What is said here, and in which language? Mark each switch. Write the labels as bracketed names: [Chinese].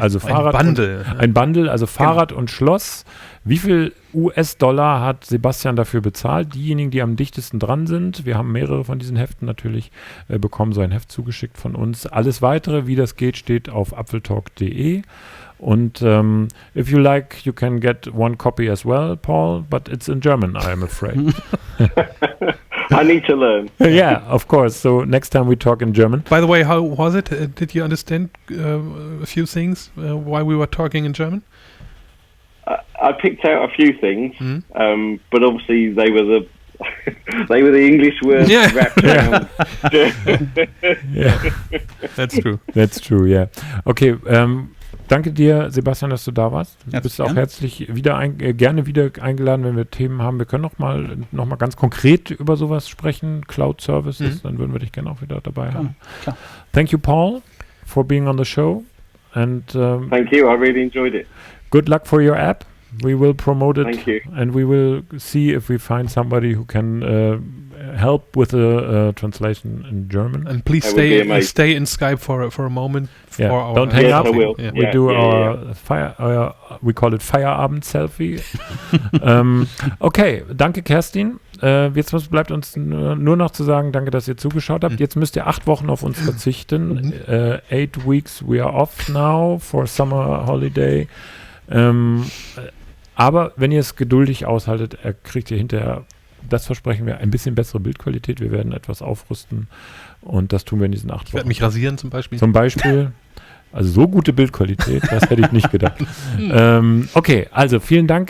[German] Also Fahrrad. Ein Bundle, also Fahrrad und Schloss. Wie viel US-Dollar hat Sebastian dafür bezahlt? Diejenigen, die am dichtesten dran sind, wir haben mehrere von diesen Heften natürlich, bekommen so ein Heft zugeschickt von uns. Alles Weitere, wie das geht, steht auf apfeltalk.de. [English] Und if you like, you can get one copy as well, Paul, but it's in German, I am afraid. I need to learn. Yeah, of course. So next time we talk in German. By the way, how was it? Did you understand a few things while we were talking in German? I picked out a few things, but obviously they were the English words wrapped around. Yeah. That's true. That's true, yeah. [German] Okay, danke dir, Sebastian, dass du da warst. Du bist auch herzlich gerne wieder eingeladen, wenn wir Themen haben. Wir können noch mal ganz konkret über sowas sprechen, Cloud Services, dann würden wir dich gerne auch wieder dabei haben. Klar. [English] Thank you, Paul, for being on the show. And thank you, I really enjoyed it. Good luck for your app. We will promote it. Thank you. And we will see if we find somebody who can help with the translation in German. And please stay in Skype for a moment. Don't hang up. I will. Yeah. We do our we call it Feierabend Selfie. [German] Okay, danke Kerstin. Jetzt bleibt uns nur noch zu sagen, danke, dass ihr zugeschaut habt. Jetzt müsst ihr 8 Wochen auf uns verzichten. [English] 8 weeks we are off now for summer holiday. [German] Aber wenn ihr es geduldig aushaltet, kriegt ihr hinterher, das versprechen wir, ein bisschen bessere Bildqualität. Wir werden etwas aufrüsten und das tun wir in diesen 8 Wochen. Ich werde mich rasieren zum Beispiel. Also so gute Bildqualität, das hätte ich nicht gedacht. Okay, also vielen Dank.